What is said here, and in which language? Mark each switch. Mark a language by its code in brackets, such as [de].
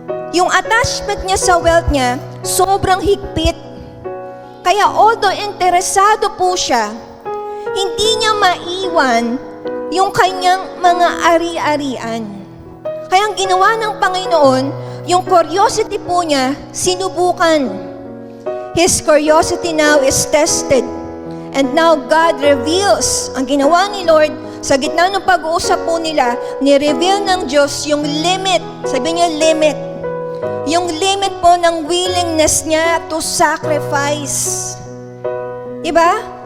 [tl] Yung attachment niya sa wealth niya, sobrang higpit. Kaya although interesado po siya, hindi niya maiwan yung kanyang mga ari-arian. Kaya ang ginawa ng Panginoon, yung curiosity po niya, sinubukan. [en] His curiosity now is tested. And now God reveals, [tl] ang ginawa ni Lord, sa gitna ng pag-uusap po nila, ni-reveal ng Diyos yung limit. Sabi niya, limit. Yung limit po ng willingness niya [en] to sacrifice. [tl] Diba?